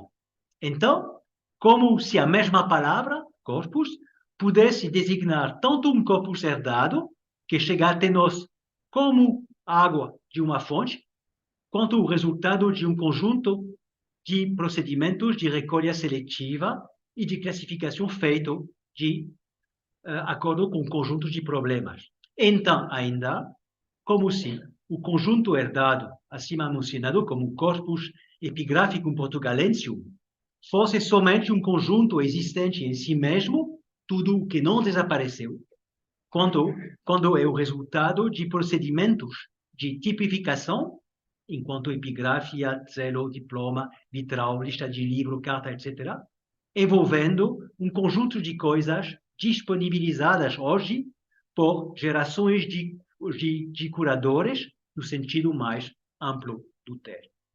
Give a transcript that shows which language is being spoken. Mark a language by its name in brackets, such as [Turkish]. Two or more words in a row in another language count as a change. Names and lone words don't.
[Portuguese] Então, como se a mesma palavra, corpus, pudesse designar tanto um corpus herdado, que chega até nós como água de uma fonte, quanto o resultado de um conjunto de procedimentos de recolha seletiva e de classificação feito de acordo com um conjunto de problemas. Então, ainda, como se o conjunto herdado, acima mencionado como corpus epigraphicum portugalensium, fosse somente um conjunto existente em si mesmo, tudo o que não desapareceu, quando é o resultado de procedimentos de tipificação, enquanto epigrafia, zelo, diploma, vitral, lista de livro, carta, etc., envolvendo um conjunto de coisas disponibilizadas hoje por gerações de curadores, no sentido mais amplo do termo.